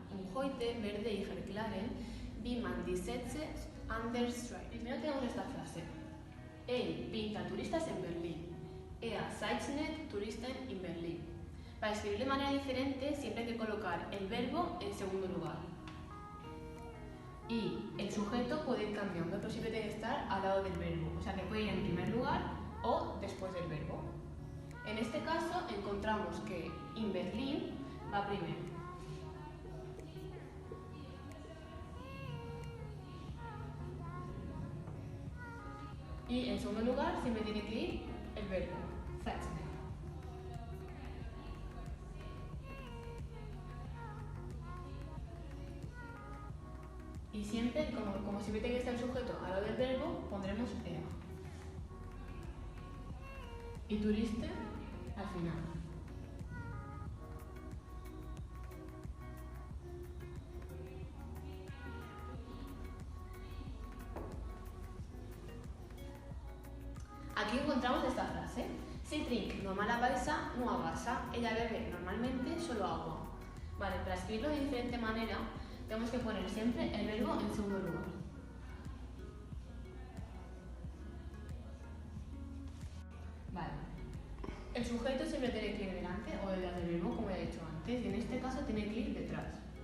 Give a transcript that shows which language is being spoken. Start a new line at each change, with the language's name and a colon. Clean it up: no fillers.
German: Und heute werde ich erklären, wie man die Sätze anders schreibt.
Spanish: Primero tenemos esta frase. Él pinta turistas en Berlín.
German: Er zeichnet Touristen in Berlin.
Spanish: Para escribir de manera diferente siempre hay que colocar el verbo en segundo lugar. Y el sujeto puede ir cambiando, pero siempre tiene que estar al lado del verbo. O sea que puede ir en primer lugar o después del verbo. En este caso encontramos que
German: in Berlin
Spanish: va primero. Y en segundo lugar siempre tiene que ir el verbo, zeichnen. Y siempre, como siempre tiene que estar el sujeto al lado del verbo, pondremos er. Y Touristen al final. Aquí encontramos esta frase.
German: Sie trinkt normalerweise nur Wasser.
Spanish: Ella bebe normalmente solo agua. Vale, para escribirlo de diferente manera, tenemos que poner siempre el verbo en segundo lugar. Vale. El sujeto siempre tiene que ir delante o detrás del verbo, como ya he dicho antes, y en este caso tiene que ir detrás.